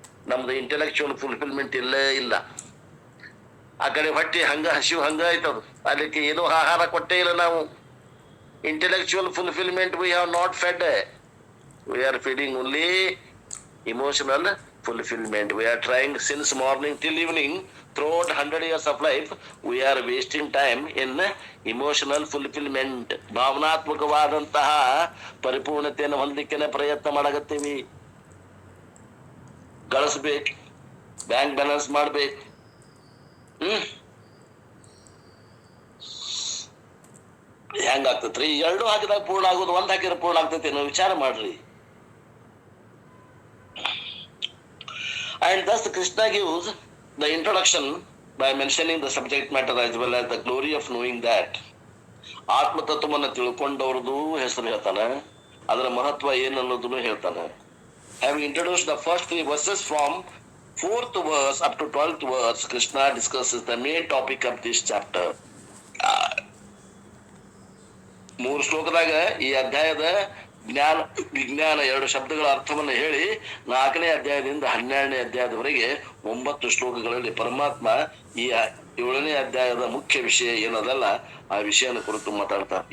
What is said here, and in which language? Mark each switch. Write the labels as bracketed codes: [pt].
[kn] ನಮ್ದು intellectual fulfilment ಇಲ್ಲೇ ಇಲ್ಲ. ಆ ಕಡೆ ಹೊಟ್ಟೆ ಹಸಿವು ಹಂಗ ಆಯ್ತದು, ಅದಕ್ಕೆ ಏನೂ ಆಹಾರ ಕೊಟ್ಟೇ ಇಲ್ಲ ನಾವು. [en] Intellectual fulfilment we have not fed, we are feeding only emotional fulfillment. We are trying since morning till evening, throughout 100 years of life, we are wasting time in emotional fulfillment. [kn] ಭಾವನಾತ್ಮಕವಾದಂತಹ ಪರಿಪೂರ್ಣತೆಯನ್ನು ಹೊಂದಲಿಕ್ಕೆ ಪ್ರಯತ್ನ ಮಾಡಕತ್ತೀವಿ. ಗಳಿಸ್ಬೇಕು, ಬ್ಯಾಂಕ್ ಬ್ಯಾಲೆನ್ಸ್ ಮಾಡ್ಬೇಕು. ಹೆಂಗಾಗ್ತೈತ್ರಿ? ಎರಡು ಹಾಕಿದಾಗ ಪೂರ್ಣ ಆಗೋದು, ಒಂದ್ ಹಾಕಿದ್ರೆ ಪೂರ್ಣ ಆಗ್ತೈತಿ? ನಾವು ವಿಚಾರ ಮಾಡ್ರಿ. [en] And thus Krishna gives the introduction by mentioning the subject matter as well as the glory of knowing that. [kn] ಆತ್ಮ ತತ್ವವನ್ನು ತಿಳ್ಕೊಂಡವ್ರದ್ದು ಹೆಸರು ಹೇಳ್ತಾನೆ, ಅದರ ಮಹತ್ವ ಏನನ್ನೋದನ್ನು ಹೇಳ್ತಾನೆ. [en] Having introduced the first 3 verses from 4th verse up to 12th verse, Krishna discusses the main topic of this chapter. [kn] 3 ಶ್ಲೋಕದಾಗ ಈ ಅಧ್ಯಾಯದ ಜ್ಞಾನ ವಿಜ್ಞಾನ 2 ಶಬ್ದಗಳ ಅರ್ಥವನ್ನು ಹೇಳಿ 4ನೇ ಅಧ್ಯಾಯದಿಂದ 12ನೇ ಅಧ್ಯಾಯದವರೆಗೆ 9 ಶ್ಲೋಕಗಳಲ್ಲಿ ಪರಮಾತ್ಮ ಈ 7ನೇ ಅಧ್ಯಾಯದ ಮುಖ್ಯ ವಿಷಯ ಏನದಲ್ಲ ಆ ವಿಷಯನ ಕುರಿತು ಮಾತಾಡ್ತಾರೆ.